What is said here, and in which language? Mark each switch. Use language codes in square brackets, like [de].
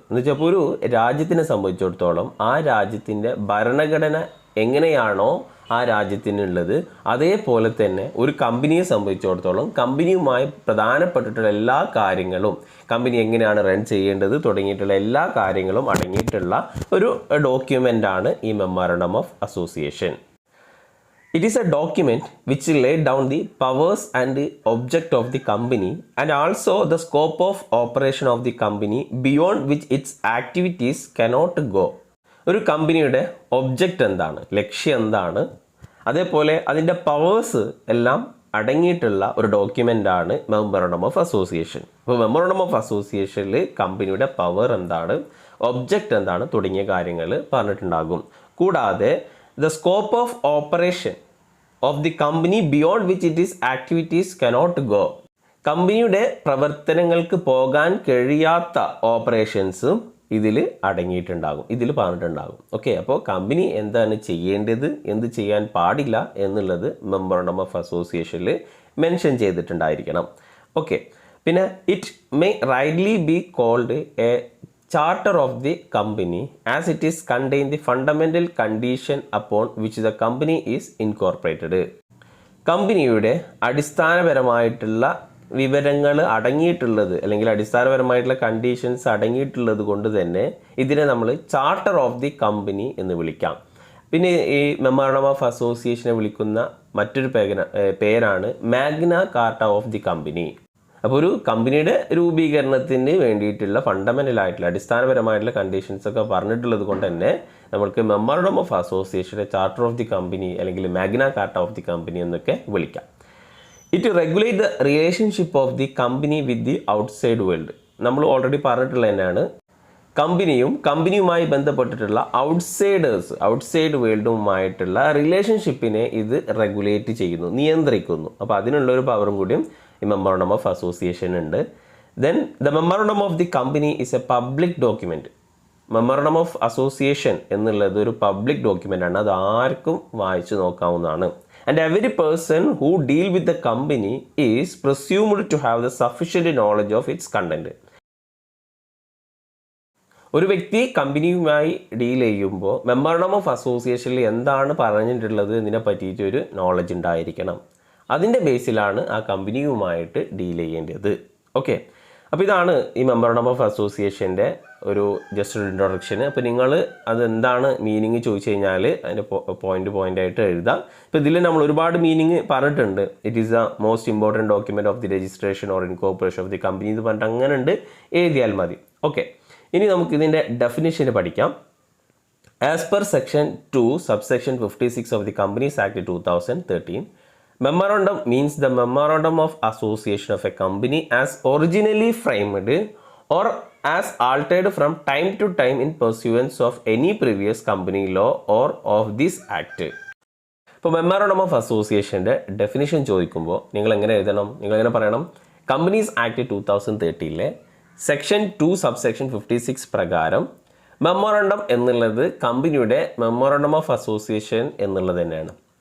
[ml] എന്ന് വെച്ചാൽ ഒരു രാജ്യത്തിനെ സംബന്ധിച്ചിടത്തോളം ആ രാജ്യത്തിൻ്റെ ഭരണഘടന എങ്ങനെയാണോ ആ രാജ്യത്തിനുള്ളത്, അതേപോലെ തന്നെ ഒരു കമ്പനിയെ സംബന്ധിച്ചിടത്തോളം കമ്പനിയുമായി പ്രധാനപ്പെട്ടിട്ടുള്ള എല്ലാ കാര്യങ്ങളും, കമ്പനി എങ്ങനെയാണ് റൺ ചെയ്യേണ്ടത് തുടങ്ങിയിട്ടുള്ള എല്ലാ കാര്യങ്ങളും അടങ്ങിയിട്ടുള്ള ഒരു ഡോക്യുമെൻ്റാണ് ഈ memorandum of association. [en] It is a document which laid down the powers and the object of the company and also the scope of operation of the company beyond which its activities cannot go. [ml] ഒരു കമ്പനിയുടെ object എന്താണ്, ലക്ഷ്യം എന്താണ്, അതേപോലെ അതിൻ്റെ powers എല്ലാം അടങ്ങിയിട്ടുള്ള ഒരു ഡോക്യുമെൻ്റാണ് മെമ്മോറാണ്ടം ഓഫ് അസോസിയേഷൻ. അപ്പോൾ മെമ്മോറാണ്ടം ഓഫ് അസോസിയേഷനിൽ കമ്പനിയുടെ പവർ എന്താണ്, ഒബ്ജക്റ്റ് എന്താണ് തുടങ്ങിയ കാര്യങ്ങൾ പറഞ്ഞിട്ടുണ്ടാകും. കൂടാതെ [en] the scope of operation of the company beyond which its activities cannot go. [ml] കമ്പനിയുടെ പ്രവർത്തനങ്ങൾക്ക് പോകാൻ കഴിയാത്ത ഓപ്പറേഷൻസും ഇതിൽ അടങ്ങിയിട്ടുണ്ടാകും, ഇതിൽ പറഞ്ഞിട്ടുണ്ടാകും. ഓക്കെ, അപ്പോൾ കമ്പനി എന്താണ് ചെയ്യേണ്ടത്, എന്ത് ചെയ്യാൻ പാടില്ല എന്നുള്ളത് മെമ്മോറാണ്ടം ഓഫ് അസോസിയേഷനിൽ മെൻഷൻ ചെയ്തിട്ടുണ്ടായിരിക്കണം. ഓക്കെ, പിന്നെ [en] It may rightly be called a charter of the company as it is contain the fundamental condition upon which the company is incorporated. [ml] കമ്പനിയുടെ അടിസ്ഥാനപരമായിട്ടുള്ള വിവരങ്ങൾ അടങ്ങിയിട്ടുള്ളത് അല്ലെങ്കിൽ അടിസ്ഥാനപരമായിട്ടുള്ള കണ്ടീഷൻസ് അടങ്ങിയിട്ടുള്ളത് കൊണ്ട് തന്നെ ഇതിനെ നമ്മൾ ചാർട്ടർ ഓഫ് ദി കമ്പനി എന്ന് വിളിക്കാം. പിന്നെ ഈ മെമ്മോറാണ്ടം ഓഫ് അസോസിയേഷനെ വിളിക്കുന്ന മറ്റൊരു പേരാണ് Magna Carta of the company. അപ്പോൾ ഒരു കമ്പനിയുടെ രൂപീകരണത്തിന് വേണ്ടിയിട്ടുള്ള ഫണ്ടമെൻ്റൽ ആയിട്ടുള്ള അടിസ്ഥാനപരമായിട്ടുള്ള കണ്ടീഷൻസ് ഒക്കെ പറഞ്ഞിട്ടുള്ളത് കൊണ്ട് തന്നെ നമുക്ക് memorandum of അസോസിയേഷനെ charter of the company അല്ലെങ്കിൽ Magna Carta of the company എന്നൊക്കെ വിളിക്കാം. [en] It regulate the relationship of the company with the outside world. [ml] നമ്മൾ ഓൾറെഡി പറഞ്ഞിട്ടുള്ള തന്നെയാണ്, കമ്പനിയുമായി ബന്ധപ്പെട്ടിട്ടുള്ള ഔട്ട്സൈഡ് വേൾഡുമായിട്ടുള്ള റിലേഷൻഷിപ്പിനെ ഇത് റെഗുലേറ്റ് ചെയ്യുന്നു, നിയന്ത്രിക്കുന്നു. അപ്പോൾ അതിനുള്ളൊരു പവറും കൂടിയും ഈ മെമ്മോറാണ്ടം ഓഫ് അസോസിയേഷൻ ഉണ്ട്. [en] Then the memorandum of the company is a public document. [ml] Memorandum of association എന്നുള്ളത് ഒരു പബ്ലിക് ഡോക്യുമെൻ്റ് ആണ്, അത് ആർക്കും വായിച്ചു നോക്കാവുന്നതാണ്. [en] And every person who deal with the company is presumed to have the sufficient knowledge of its content. [ml] ഒരു വ്യക്തി കമ്പനിയുമായി ഡീൽ ചെയ്യുമ്പോൾ മെമ്മോറണ്ടം ഓഫ് അസോസിയേഷനിൽ എന്താണ് പറഞ്ഞിട്ടുള്ളത് ഇതിനെ പറ്റിയിട്ടൊരു നോളജ് ഉണ്ടായിരിക്കണം. അതിൻ്റെ ബേസിലാണ് ആ കമ്പനിയുമായിട്ട് ഡീൽ ചെയ്യേണ്ടത്. ഓക്കെ, അപ്പോൾ ഇതാണ് ഈ മെമ്മോറണ്ടം ഓഫ് അസോസിയേഷൻ്റെ ഒരു ജസ്റ്റ് ഒരു ഇൻട്രൊഡക്ഷൻ. അപ്പോൾ നിങ്ങൾ അതെന്താണ് മീനിങ് ചോദിച്ചു കഴിഞ്ഞാൽ അതിൻ്റെ പോയിൻ്റായിട്ട് എഴുതാം. ഇപ്പോൾ ഇതിൽ നമ്മൾ ഒരുപാട് മീനിങ് പറഞ്ഞിട്ടുണ്ട്. [en] it is the most important document of the registration or incorporation of the company [ml] എന്ന് പറഞ്ഞിട്ട് അങ്ങനെ ഉണ്ട്, എഴുതിയാൽ മതി. ഓക്കെ, ഇനി നമുക്കിതിൻ്റെ ഡെഫിനിഷൻ പഠിക്കാം. [en] As per section 2 subsection 56 of the companies act 2013, memorandum means the memorandum of association of a company as originally framed or as altered from time to time in pursuance of any previous company law or of this act. [ml] ഇപ്പോൾ memorandum of അസോസിയേഷൻ്റെ definition ചോദിക്കുമ്പോൾ നിങ്ങൾ എങ്ങനെ എഴുതണം? നിങ്ങൾ എങ്ങനെ പറയണം? Companies act 2013 section 2 subsection 56 പ്രകാരം മെമ്മോറണ്ടം എന്നുള്ളത് കമ്പനിയുടെ മെമ്മോറണ്ടം ഓഫ് അസോസിയേഷൻ എന്നുള്ളത് തന്നെയാണ്.